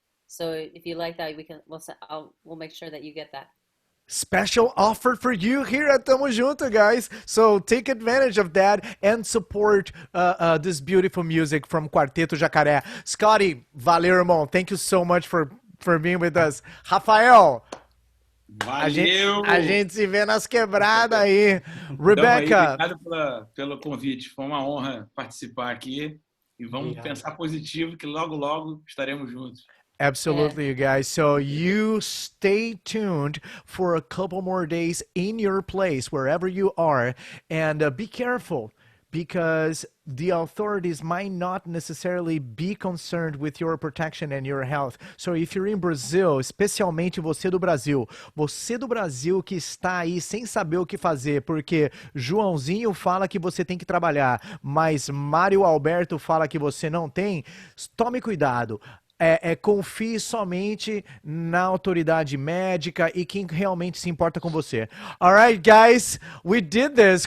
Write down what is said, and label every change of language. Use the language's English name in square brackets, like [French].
[English] So if you like that, we'll make sure that you get that. Special offer for you here at Tamo Junto, guys. So take advantage of that and support this beautiful music from Quarteto Jacare. Scotty, [Portuguese] valeu, irmão. [English] Thank you so much for being with us. [Portuguese] Rafael, Valeu! a gente se vê nas quebradas aí. Rebecca. Obrigado pelo convite. Foi uma honra participar aqui. E vamos pensar positivo, que logo, logo estaremos juntos. [English] Absolutely, you guys. So you stay tuned for a couple more days in your place, wherever you are, and be careful, because the authorities might not necessarily be concerned with your protection and your health. So if you're in Brazil, [Portuguese] especialmente você do Brasil que está aí sem saber o que fazer, porque Joãozinho fala que você tem que trabalhar, mas Mário Alberto fala que você não tem, tome cuidado. Confie somente na autoridade médica e quem realmente se importa com você. [English] Alright, guys, we did this.